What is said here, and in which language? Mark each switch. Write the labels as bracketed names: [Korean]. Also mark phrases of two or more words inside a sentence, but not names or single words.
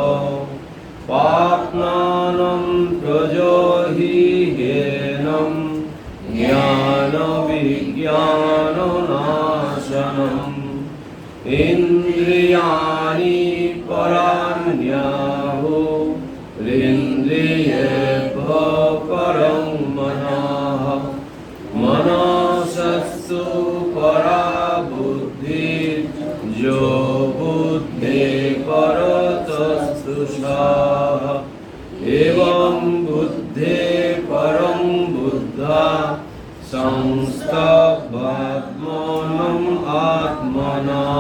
[Sanskrit] পাপ্মানং প্রজহিহেনং জ্ঞান বিজ্ঞাননাশনম। ইন্দ্রিয়াণি পরাণ্যাহু ইন্দ্রিয়েভ্যঃ পরং মনঃ। মনসস্তু পরা বুদ্ধির যো বুদ্ধে পরতস্তু সঃ। এবং বুদ্ধে পরং বুদ্ধা সংস্তভ্যাত্মনম আত্মনঃ।